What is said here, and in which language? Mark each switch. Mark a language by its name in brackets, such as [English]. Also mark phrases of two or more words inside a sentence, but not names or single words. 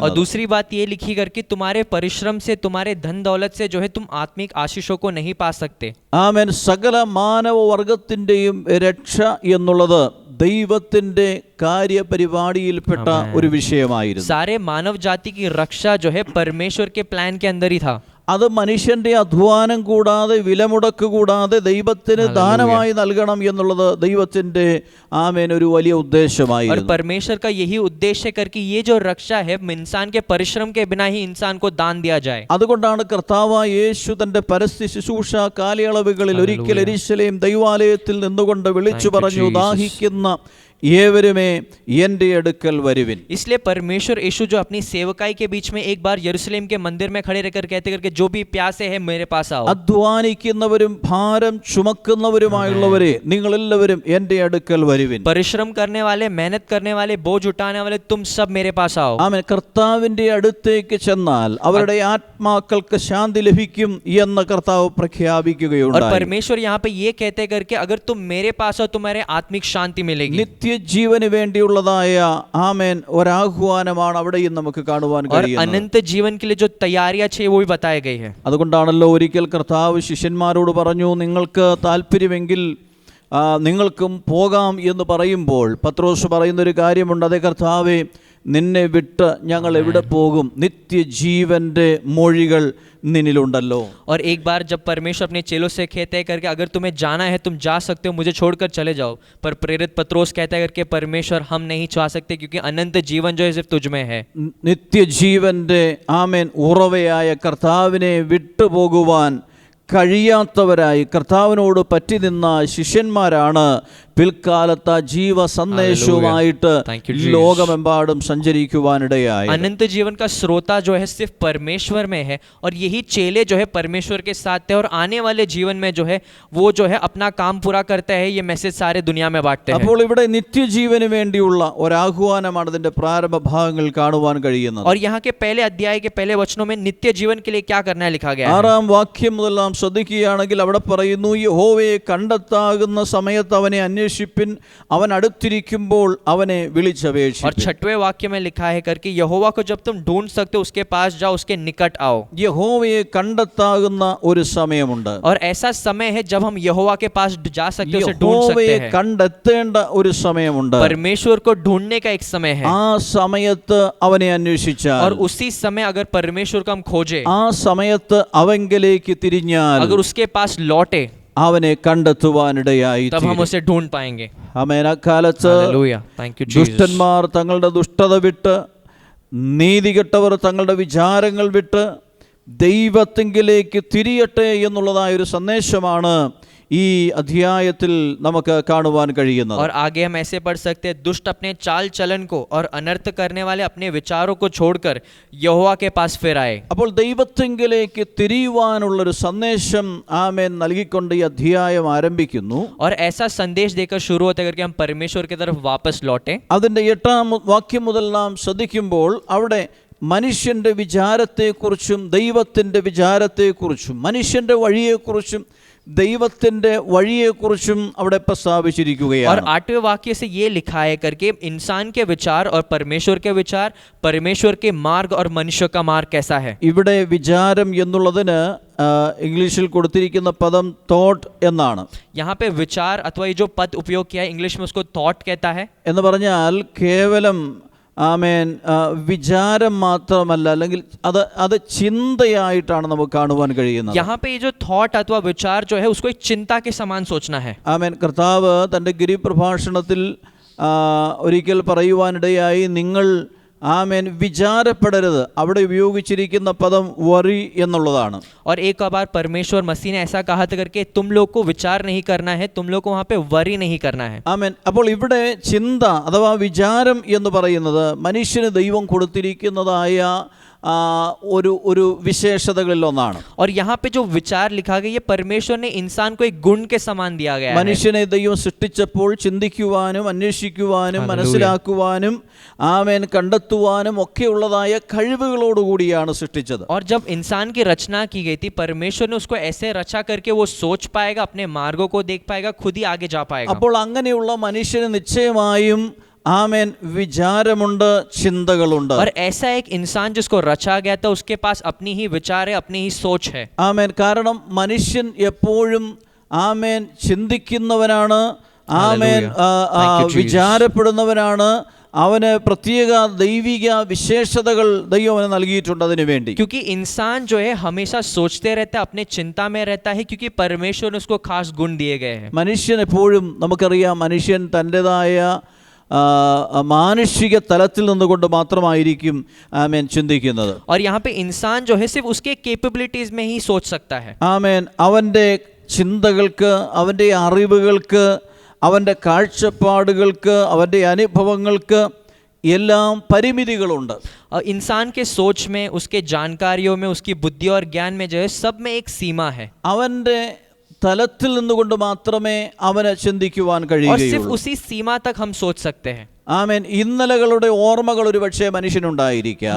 [Hindi] और दूसरी बात ये लिखी करके तुम्हारे परिश्रम से, तुम्हारे धन दौलत से जो है तुम आत्मिक आशीषों को नहीं पा सकते. [Malayalam] ആമേൻ. സകല മാനവ വർഗത്തിൻ്റെയും രക്ഷ എന്നുള്ളത് ദൈവത്തിൻ്റെ കാര്യപരിപാടിയിൽപ്പെട്ട ഒരു വിഷയമായിരുന്നു. [Hindi] सारे मानव जाति की रक्षा जो है परमेश्वर के प्लान के अंदर ही था. [Malayalam] അത് മനുഷ്യന്റെ അധ്വാനം കൂടാതെ വിലമുടക്ക് കൂടാതെ ദൈവത്തിന് ദാനമായി നൽകണം എന്നുള്ളത് ദൈവത്തിന്റെ ആമേൻ ഒരു വലിയ [Hindi] और [Malayalam] ഉദ്ദേശമായിരുന്നു. [Hindi] परमेश्वर का यही उद्देश्य करके ये जो रक्षा है इंसान के परिश्रम के बिना ही इंसान को दान दिया जाए. [Malayalam] അതുകൊണ്ടാണ് കർത്താവായ യേശു തന്റെ പരസ്യ ശുശ്രൂഷ കാലയളവുകളിൽ ഒരിക്കൽ യെരൂശലേം ദൈവാലയത്തിൽ നിന്നുകൊണ്ട് വിളിച്ചു പറഞ്ഞു, ദാഹിക്കുന്ന ഏവരുമേ എൻ്റെ അടുക്കൽ വരുവിൻ. [Hindi] इसलिए परमेश्वर यीशु जो अपनी सेवकाई के बीच में एक बार यरूशलेम के मंदिर में खड़े रहकर कहते करके जो भी प्यासे हैं मेरे पास आओ. [Malayalam] അധ്വാനിക്കുന്നവരും ഭാരം ചുമക്കുന്നവരുമായുള്ളവരെ നിങ്ങളെല്ലാവരും എൻ്റെ അടുക്കൽ വരുവിൻ. [Hindi] परिश्रम करने वाले, मेहनत करने वाले, बोझ उठाने वाले तुम सब मेरे पास आओ. [Malayalam] ആമേൻ. കർത്താവിന്റെ അടുത്തേക്ക് ചെന്നാൽ അവരുടെ ആത്മാക്കൾക്ക് ശാന്തി ലഭിക്കും എന്ന് കർത്താവ് और പ്രഖ്യാപിക്കുകയുണ്ടായി. [Hindi] परमेश्वर यहाँ पे ये कहते करके अगर तुम मेरे पास आओ तुम्हारे आत्मिक शांति मिलेगी. [Malayalam] നിത്യജീവന് വേണ്ടിയുള്ളതായ ആമേൻ ഒരാഹ്വാനമാണ് അവിടെയും നമുക്ക് കാണുവാൻ [Hindi] और [Malayalam] കഴിയുന്നത്. [Hindi] अनंत जीवन के लिए जो तैयारियां चाहिए वो भी बताई गई है. [Malayalam] അതുകൊണ്ടാണല്ലോ ഒരിക്കൽ കർത്താവ് ശിഷ്യന്മാരോട് പറഞ്ഞു, നിങ്ങൾക്ക് താല്പര്യമെങ്കിൽ നിങ്ങൾക്കും പോകാം എന്ന് പറയുമ്പോൾ പത്രോസ് പറയുന്നൊരു കാര്യമുണ്ട്, അതേ കർത്താവേ, നിന്നെ വിട്ട് ഞങ്ങൾ എവിടെ പോകും? നിത്യജീവന്റെ മൊഴികൾ നിന്നിലുണ്ടല്ലോ. [Hindi] और एक बार जब परमेश्वर अपने चेलों से कहते हैं करके अगर तुम्हें जाना है तुम जा सकते हो, मुझे छोड़कर चले जाओ. पर प्रेरित पत्रोस कहता है करके परमेश्वर हम नहीं जा सकते क्योंकि अनंत जीवन जो है सिर्फ तुझ में है. [Malayalam] നിത്യജീവന്റെ ആമേൻ ഉറവയായ കർത്താവിനെ വിട്ടുപോകുവാൻ കഴിയാത്തവരായി കർത്താവിനോട് പറ്റി നിന്ന ശിഷ്യന്മാരാണ് പിൽക്കാലത്ത് ജീവ സന്ദേശവുമായിട്ട് ലോകമെമ്പാടും സഞ്ചരിക്കുവാനിടയായി. [Hindi] अनंत जीवन का स्रोता जो है सिर्फ परमेश्वर में है और यही चेले जो है परमेश्वर के साथ थे और आने वाले जीवन में जो है वो जो है अपना काम पूरा करते हैं. ये मैसेज सारे दुनिया में बांटते हैं. [Malayalam] അപ്പോൾ ഇവിടെ നിത്യജീവന് വേണ്ടിയുള്ള ഒരാഹ്വാനമാണ് ഇതിന്റെ പ്രാരംഭ ഭാഗങ്ങളിൽ കാണുവാൻ കഴിയുന്നത്. [Hindi] और यहाँ के पहले अध्याय के पहले वचनों में नित्य जीवन के लिए क्या करना है लिखा गया है. [Malayalam] 6-ാം വാക്യം മുതൽ നാം ശ്രദ്ധിക്കുകയാണെങ്കിൽ അവിടെ പറയുന്നു, യഹോവയെ കണ്ടെത്താകുന്ന സമയത്ത് അവനെ അന്വേഷിപ്പിൻ, അവൻ അടുത്തിരിക്കുമ്പോൾ അവനെ വിളിച്ചപേക്ഷിപ്പിൻ. [Hindi] और 6वें वाक्य में लिखा है करके यहोवा को जब तुम ढूंढ सकते हो उसके पास जाओ, उसके निकट आओ. [Malayalam] യഹോവയെ കണ്ടെത്താകുന്ന ഒരു സമയമുണ്ട്. [Hindi] और ऐसा समय है जब हम यहोवा के पास जा सकते हैं, उसे ढूंढ सकते യഹോവയെ हैं. [Malayalam] കണ്ടെത്തേണ്ട ഒരു സമയമുണ്ട്. [Hindi] परमेश्वर को ढूंढने का एक समय है. [Malayalam] ആ സമയത്ത് അവനെ അന്വേഷിച്ചാൽ, [Hindi] और उसी समय अगर परमेश्वर को हम खोजे, [Malayalam] ആ സമയത്ത് അവങ്കലേക്ക് തിരിഞ്ഞാൽ, [Hindi] अगर उसके पास लौटे, [Malayalam] അവനെ കണ്ടെത്തുവാനിടയായി. [Hindi] तब हम उसे ढूंढ पाएंगे. [Malayalam] ആമേൻ. അക്കാലത്ത് [Hindi] हालेलुया. [English] Thank you Jesus. [Malayalam] ദുഷ്ടന്മാർ തങ്ങളുടെ ദുഷ്ടത വിട്ട്, നീതികെട്ടവർ തങ്ങളുടെ വിചാരങ്ങൾ വിട്ട് ദൈവത്തിങ്കിലേക്ക് തിരിയട്ടെ എന്നുള്ളതായ ഒരു സന്ദേശമാണ് ഈ അധ്യായത്തിൽ നമുക്ക് കാണുവാൻ കഴിയുന്നത്. [Hindi] और आगे हम ऐसे पढ़ सकते हैं, दुष्ट अपने चाल चलन को और अनर्थ करने वाले अपने विचारों को छोड़कर यहोवा के पास फिर आए. [Malayalam] അപ്പോൾ ദൈവത്തിങ്കിലേക്ക് തിരിയുവാനുള്ളൊരു സന്ദേശം ആമേൻ നൽകിക്കൊണ്ട് ഈ അധ്യായം ആരംഭിക്കുന്നു. [Hindi] और ऐसा संदेश देकर शुरू होते करके हम परमेश्वर की तरफ वापस लौटे. [Malayalam] അതിൻ്റെ 8-ാം വാക്യം മുതൽ നാം ശ്രദ്ധിക്കുമ്പോൾ അവിടെ മനുഷ്യന്റെ വിചാരത്തെക്കുറിച്ചും ദൈവത്തിൻ്റെ വിചാരത്തെക്കുറിച്ചും മനുഷ്യന്റെ വഴിയെക്കുറിച്ചും ദൈവത്തിന്റെ വഴിയെക്കുറിച്ചും അവിടെ പ്രസ്താവിച്ചിരിക്കുകയാണ്. [Hindi] और 8वें वाक्य से ये लिखा है करके इंसान के विचार और परमेश्वर के विचार, परमेश्वर के मार्ग और मनुष्य का मार्ग कैसा है. [Malayalam] ഇവിടെ വിചാരം എന്നുള്ളതിന് ഇംഗ്ലീഷിൽ കൊടുത്തിരിക്കുന്ന പദം തോട്ട് എന്നാണ്. [Hindi] यहाँ पे विचार अथवा ये जो पद उपयोग किया है इंग्लिश में उसको थॉट कहता है. [Malayalam] എന്ന് പറഞ്ഞാൽ കേവലം ആമേൻ വിചാരം മാത്രമല്ല, അല്ലെങ്കിൽ അത് ചിന്തയായിട്ടാണ് നമുക്ക് കാണുവാൻ കഴിയുന്നത്. [Hindi] यहाँ पे ये जो थॉट अथवा विचार जो है उसको एक चिंता के समान सोचना है. [Malayalam] ആമേൻ. കർത്താവ് തൻ്റെ ഗിരിപ്രഭാഷണത്തിൽ ഒരിക്കൽ പറയുവാനിടയായി, നിങ്ങൾ ആമേൻ വിചാരപ്പെടരുത്. അവിടെ ഉപയോഗിച്ചിരിക്കുന്ന പദം വറി എന്നുള്ളതാണ്. [Hindi] और एक बार परमेश्वर मसीह ने ऐसा कहा था करके तुम लोग को विचार नहीं करना है, तुम लोग को वहाँ पे वरी नहीं करना है. [Malayalam] ആമേൻ. അപ്പോൾ ഇവിടെ ചിന്ത അഥവാ വിചാരം എന്ന് പറയുന്നത് മനുഷ്യന് ദൈവം കൊടുത്തിരിക്കുന്നതായ ഒരു വിശേഷതകളിൽ ഒന്നാണ്. [Hindi] और यहाँ पे जो विचार लिखा गया ये परमेश्वर ने इंसान को एक गुण के समान दिया गया है. [Malayalam] മനുഷ്യനെ ദൈവം സൃഷ്ടിച്ചപ്പോൾ ചിന്തിക്കുവാനും അന്വേഷിക്കുവാനും മനസ്സിലാക്കുവാനും ആമേൻ കണ്ടെത്തുവാനും ഒക്കെയുള്ളതായ കഴിവുകളോടുകൂടിയാണ് സൃഷ്ടിച്ചത്. [Hindi] और जब इंसान की रचना की गई थी परमेश्वर ने उसको ऐसे रचा करके वो सोच पाएगा, अपने मार्गों को देख पाएगा, खुद ही आगे जा पाएगा. [Malayalam] അപ്പോൾ അങ്ങനെയുള്ള മനുഷ്യന് നിശ്ചയമായും ആമേൻ വിചാരമുണ്ട്, ചിന്തകളുണ്ട്. [Hindi] और ऐसा एक इंसान जिसको रचा गया था उसके पास अपनी ही विचार है, अपनी ही सोच है. [Malayalam] ആമേൻ. കാരണം മനുഷ്യൻ എപ്പോഴും ആമേൻ ചിന്തിക്കുന്നവനാണ്, ആമേൻ വിചാരപ്പെടുന്നവനാണ്. അവന് പ്രത്യേക ദൈവിക വിശേഷതകൾ ദൈവം അവന് നൽകിയിട്ടുണ്ട് അതിനു വേണ്ടി. [Hindi] क्योंकि इंसान जो है हमेशा सोचते रहता है, अपने चिंता में रहता है, क्योंकि परमेश्वर ने उसको खास गुण दिए गए हैं. [Malayalam] മനുഷ്യൻ എപ്പോഴും നമുക്കറിയാം, മനുഷ്യൻ തൻ്റെതായ മാനുഷിക തലത്തിൽ നിന്നുകൊണ്ട് മാത്രമായിരിക്കും ആമേൻ ചിന്തിക്കുന്നത്. [Hindi] और यहाँ पे इंसान जो है सिर्फ उसके कैपेबिलिटीज में ही सोच सकता है. [Malayalam] ആമേൻ അവൻ്റെ ചിന്തകൾക്ക്, അവൻ്റെ അറിവുകൾക്ക്, അവൻ്റെ കാഴ്ചപ്പാടുകൾക്ക്, അവൻ്റെ അനുഭവങ്ങൾക്ക് എല്ലാം പരിമിതികളുണ്ട്. [Hindi] इंसान के सोच में, उसके जानकारियों में, उसकी बुद्धि और ज्ञान में जो है सब में एक सीमा है. [Malayalam] അവൻ്റെ തലത്തിൽ നിന്നുകൊണ്ട് മാത്രമേ അവന് ചിന്തിക്കുവാൻ [Hindi] और सिर्फ [Malayalam] കഴിയുകയുള്ളൂ. [Hindi] उसी सीमा तक हम सोच सकते हैं. [Malayalam] ആമേൻ ഇന്നലകളുടെ ഓർമ്മകൾ ഒരു പക്ഷേ മനുഷ്യനുണ്ടായിരിക്കാം.